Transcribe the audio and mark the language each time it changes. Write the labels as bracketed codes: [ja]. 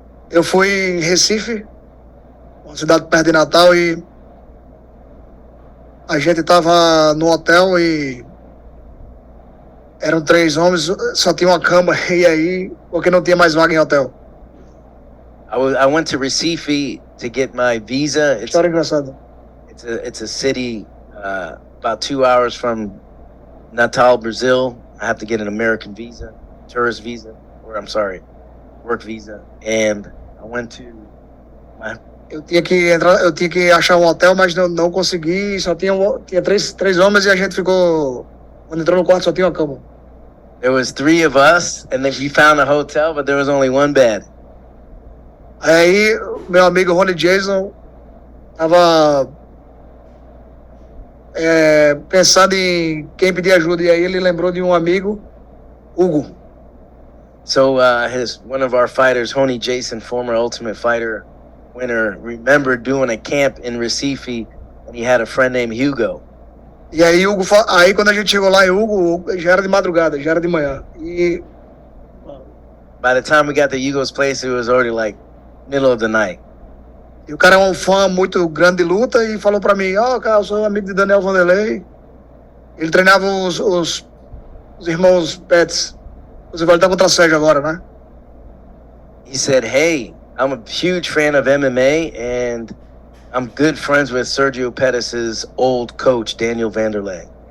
[pt] Eu fui em Recife, uma cidade perto de Natal, e a gente estava no hotel e eram 3 homens, só tinha uma cama, e aí, porque não tinha mais vaga em hotel. [en] I went to Recife to get my visa. [pt] História engraçada. [en] It's a city about 2 hours from Natal, Brazil. I have to get an American visa, tourist visa, work visa. And I went to [pt] Eu tinha que achar um hotel, mas não consegui. Só tinha três homens e a gente ficou. Quando entrou no quarto, só tinha uma cama. [en] There was 3 of us, and then we found a hotel, but there was only 1 bed. [pt] Aí, meu amigo Ronnie Jason tava pensando em quem pedir ajuda, e aí ele lembrou de um amigo, Hugo. [en] So one of our fighters, Honey Jason, former Ultimate Fighter winner, remembered doing a camp in Recife, and he had a friend named Hugo. [pt] E aí, aí quando a gente chegou lá em Hugo, já era de madrugada, já era de manhã. E [en] by the time we got to Hugo's place, it was already like middle of the night. [pt] E o cara é um fã muito grande de luta e falou pra mim, cara, eu sou amigo de Daniel Wanderlei. Ele treinava os irmãos Pettis. Você vai lutar contra Sérgio agora, né? [en] He said, hey, I'm a huge fan of MMA, and I'm good friends with Sergio Pettis' old coach, Daniel Wanderlei.